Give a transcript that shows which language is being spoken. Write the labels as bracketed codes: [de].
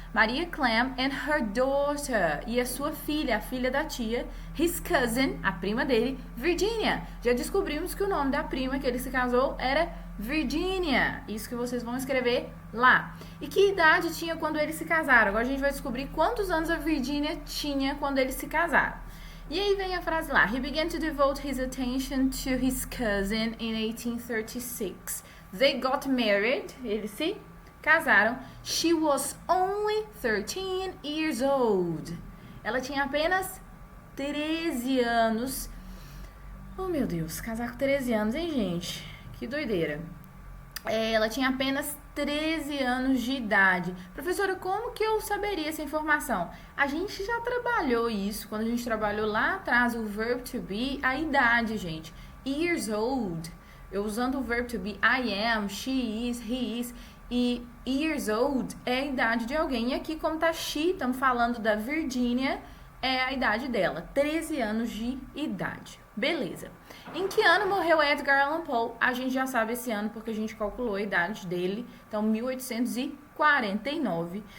[pt] Maria Clem [en] and her daughter, [pt] e a sua filha, a filha da tia, [en] his cousin, [pt] a prima dele, Virginia. Já descobrimos que o nome da prima que ele se casou era Virginia, isso que vocês vão escrever lá. E que idade tinha quando eles se casaram? Agora a gente vai descobrir quantos anos a Virginia tinha quando eles se casaram. E aí vem a frase lá, [en] he began to devote his attention to his cousin in 1836. They got married, [pt] eles se casaram. [en] She was only 13 years old. [pt] Ela tinha apenas 13 anos. Oh, meu Deus, casar com 13 anos, hein, gente? Que doideira. Ela tinha apenas 13 anos de idade. Professora, como que eu saberia essa informação? A gente já trabalhou isso, quando a gente trabalhou lá atrás o verb to be, a idade, gente. [en] Years old. [pt] Eu usando o verb to be, [en] I am, she is, he is. [pt] E years old é a idade de alguém. E aqui, como tá she, estamos falando da Virginia, é a idade dela. 13 anos de idade. Beleza. Em que ano morreu Edgar Allan Poe? A gente já sabe esse ano, porque a gente calculou a idade dele. Então, 1849.